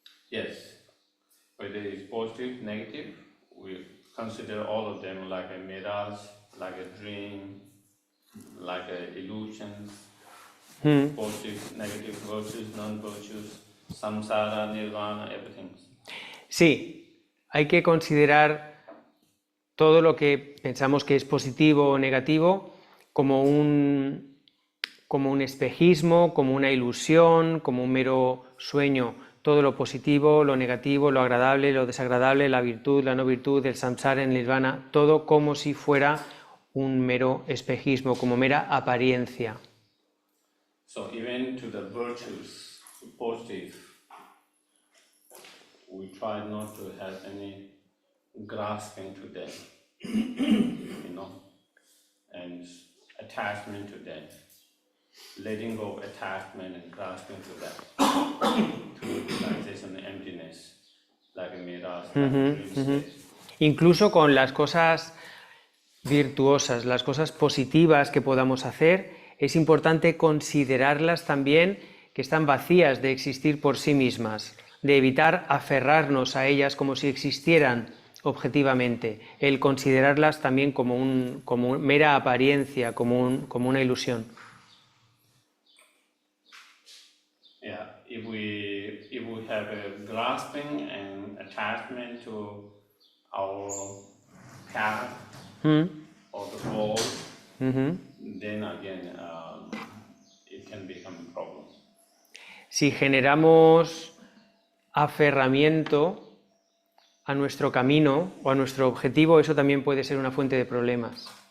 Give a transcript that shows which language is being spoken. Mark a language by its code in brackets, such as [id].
[en] Yes, whether it's positive, negative, we consider all of them like a mirage, like a dream, like a illusions, positive, negative, virtues, non-virtues, samsara, nirvana, everything. [es] Sí, hay que considerar todo lo que pensamos que es positivo o negativo como un espejismo, como una ilusión, como un mero sueño. Todo lo positivo, lo negativo, lo agradable, lo desagradable, la virtud, la no virtud, el samsara, el nirvana, todo como si fuera un mero espejismo, como mera apariencia. [en] So even to the virtues, positive, we try not to have any grasping to them, and attachment to them, letting go of attachment and grasping to that, to realization and emptiness, like a mirage, like a dream state. [es] Incluso con las cosas virtuosas, las cosas positivas que podamos hacer, es importante considerarlas también que están vacías de existir por sí mismas, de evitar aferrarnos a ellas como si existieran objetivamente, el considerarlas también como mera apariencia, como una ilusión. [en] Yeah, if we have a grasping and attachment to our path or the goal, then again it can become a problem. [es] Si generamos aferramiento a nuestro camino o a nuestro objetivo, eso también puede ser una fuente de problemas.